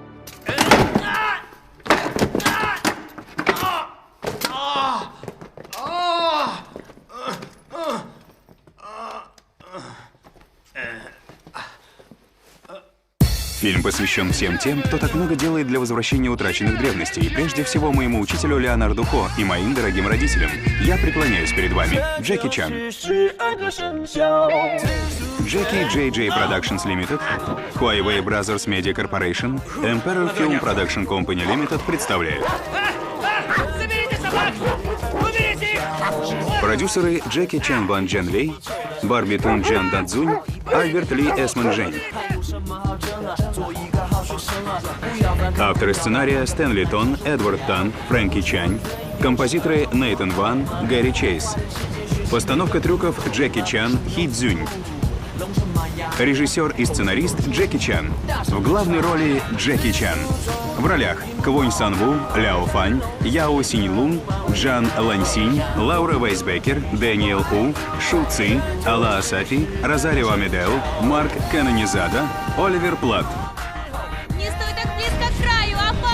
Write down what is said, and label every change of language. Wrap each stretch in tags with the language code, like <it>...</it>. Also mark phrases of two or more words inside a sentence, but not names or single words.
<ru>Фильм посвящен всем тем, кто так много делает для возвращения утраченных древностей. Прежде всего, моему учителю Леонарду Хо и моим дорогим родителям. Я преклоняюсь перед вами. Джеки Чан. Джеки Джей Джей Productions Limited, Huawei Brothers Media Corporation, Emperor Film Production Company Limited представляют. Заберите собак! Уберите их! Продюсеры Джеки Чан Ван Джен Лей, Барби Тун Джен Дадзунь, Альберт Ли Эсман Жень. Авторы сценария Стэнли Тон, Эдвард Тан, Фрэнки Чань. Композиторы Нейтан Ван, Гэри Чейз. Постановка трюков Джеки Чан, Хи Цзюнь. Режиссер и сценарист Джеки Чан. В главной роли Джеки Чан. В ролях Квонь Сан Ву, Ляо Фань, Яо Синь Лун, Джан Ланьсинь, Лаура Вейсбекер, Дэниел У, Шу Ци, Алла Асафи, Розарио Амедео, Марк Канонизада, Оливер Плат. Не стой так близко к краю, опасно!</ru>